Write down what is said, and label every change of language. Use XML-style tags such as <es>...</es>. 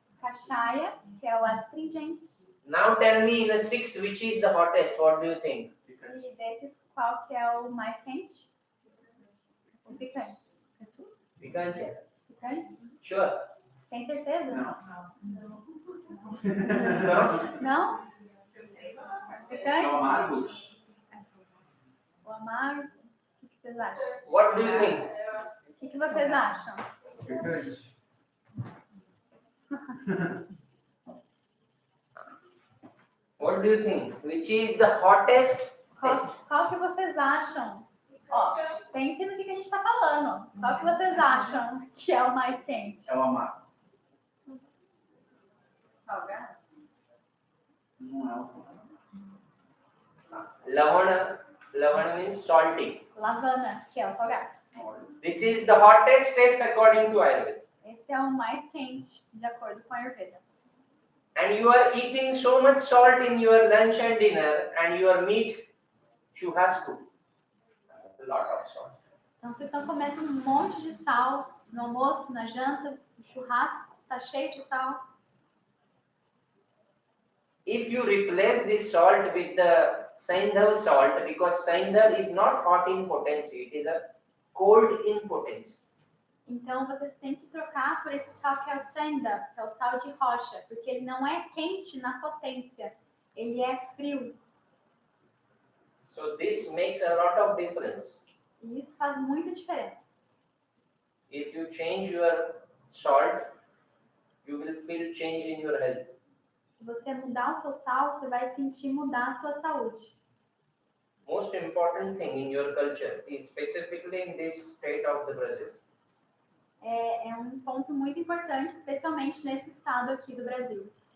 <pt>Cachaia, que é o astringente.</pt> <en>Now tell me in the 6 which is the hottest, what do you think?</en> <pt>E desses, qual que é o mais quente? O picante. Picante? Picante?</pt> <en>Sure.</en> <pt>Tem certeza?</pt> <en>No?</en> <pt>Não? Picante? O amargo? O amargo? O que vocês acham?</pt> <en>What do you think?</en> <pt>O que vocês acham? Picante.</pt> <en>What do you think? Which is the hottest taste?</en> <pt>Qual que vocês acham? Ó, pensem no que a gente está falando. Qual que vocês acham que é o mais quente? É o amargo. Salgado? Não é o salgado.</pt> <en>Lavana means salty.</en> <pt>Lavana, que é o salgado.</pt> <en>This is the hottest taste according to Ayurveda.</en> <pt>Esse é o mais quente, de acordo com a Ayurveda.</pt> <en>And you are eating so much salt in your lunch and dinner, and your meat, churrasco, a lot of salt.</en> <pt>Então, vocês estão comendo um monte de sal no almoço, na janta, no churrasco, tá cheio de sal.</pt> <en>If you replace this salt with the Saindhav salt, because Saindhav is not hot in potency, it is a cold in potency.</en> <pt>Então, vocês têm que trocar por esse sal que é o senda, que é o sal de rocha, porque ele não é quente na potência, ele é frio.</pt> <en>So this makes a lot of difference.</en> <pt>E isso faz muita diferença.</pt> <en>If you change your salt, you will feel change in your health.</en> <pt>Se você mudar o seu sal, você vai sentir mudar a sua saúde.</pt> <en>Most important thing in your culture is specifically in this state of the Brazil.</en> <pt>É um ponto muito importante, especialmente nesse estado aqui do Brasil.</pt>